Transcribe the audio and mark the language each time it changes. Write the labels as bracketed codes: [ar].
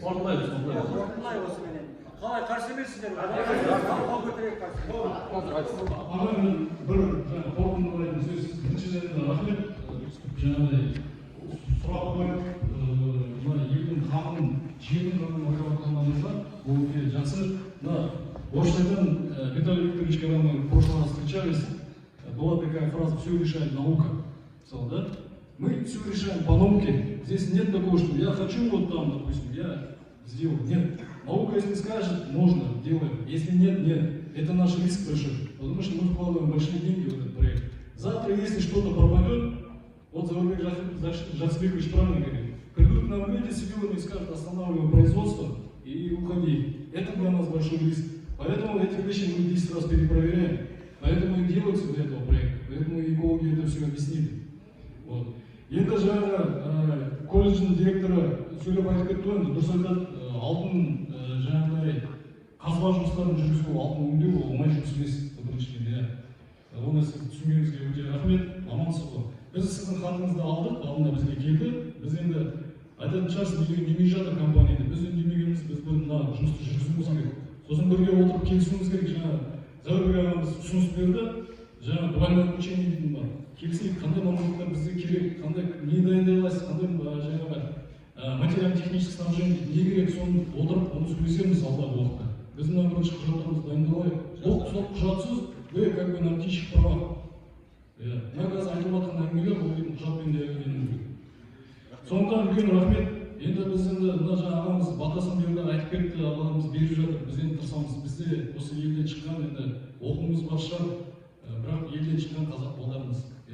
[kk] Қорытындылай осыменен. Қалай қарсы емессіздер? Алға көтерейік қарсы. Ағайын бір қорытындылайтын сөз. Біріншіден рахмет. Жаңағыдай сұрақ қойып, мына елдің қамын, жердің қамын ойлап жатқандарыңызға бұл өте жақсы. [ru] Оштайдан Виталий Викторович, когда мы в прошлый раз встречались, была такая фраза «все решает наука». Да? Мы все решаем по науке. Здесь нет такого, что я хочу вот там, допустим, я сделаю. Нет. Наука, если скажет, можно, делаем. Если нет, нет. это наш риск большой, потому что мы вкладываем большие деньги в этот проект. Завтра, если что-то пропадет, вот Заурбек Жацбекович правильно говорит, придут к нам люди с вилами и скажут, останавливаем производство и уходи. Это для нас большой риск. Поэтому эти вещи мы 10 раз перепроверяем. Поэтому и делаются для этого проекта. Поэтому экологи это все объяснили. Вот. [kk] Енді жаңағы колледждің директоры сөйлеп айтып кетті ғой, дұрыс айтады, алтын жаңағыдай қазба жұмыстарын жүргізу, алтын өңдеу ол оңай жұмыс емес, біріншіден, оны сіз түсінгеніңізге өте рахмет, амансыз ғой. Біз сіздің хатыңызды алдық, алдында бізге келді, біз енді айтатын шығарсыз, демей жатыр компанияда, біз үндемегеніміз, біз мына жұмысты жүргізуіміз керек. Сосын бірге отырып келісуіміз керек, жаңағы Заурбек ағамыз ұсыныс берді, жаңағы двойное обучение дейтін бар. Келісейік, қандай мамандықтар бізге керек, қандай не дайындай аласыз, қандай жаңағы материально-технический снабжение не керек, соны отырып, оны сөйлесеміз алдағы уақытта. Біз мына бірінші құжаттарымызды дайындалайық. Сол құжатсыз, [ru] вы как бы на птичьих правах. [kk] Мына қазір айтылып жатқан әңгімелер, ол құжатпен де әңгіменің керек. Сондықтан үлкен рахмет. Енді біз енді мына жаңа ағамыз батасын берді, айтып кетті, ағамыз беріп жатыр. Біз енді тырысамыз. Бізде осы елден шыққан енді оқуымыз бар шығар, бірақ елден шыққан қазақ балдарымыз.